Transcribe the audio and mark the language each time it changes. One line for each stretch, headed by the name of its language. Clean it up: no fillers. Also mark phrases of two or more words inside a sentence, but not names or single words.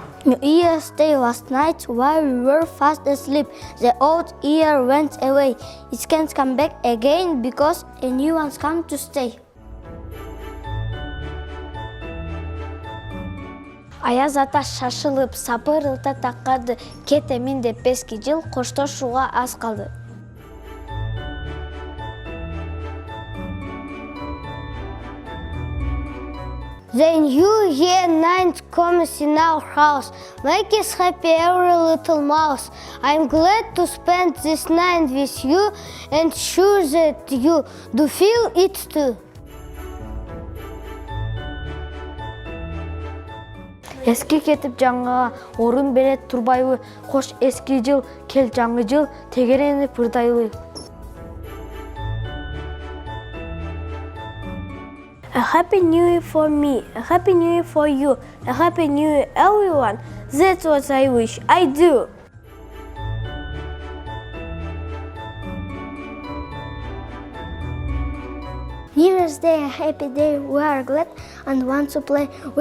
English: New Year's Day last night while we were fast asleep. The old year went away. It can't come back again because a new one's come to stay.
Kyrgyz: Аяз ата шашылып, сапыр ылта таккады. Кетемин деп эски жыл коштошууга аз калды.
English: The new year night comes in our house. Make us happy, every little mouse. I'm glad to spend this night with you and sure that you do feel it too.
Kyrgyz: Эски кетип жаңыга орун бере турбайбы? Кош эски жыл, кел жаңы жыл, тегеренип ырдайлы.
English: A happy new year for me, a happy new year for you, a happy new year everyone. That's what I wish I do. New Year's Day, a happy day, we are glad and want to play.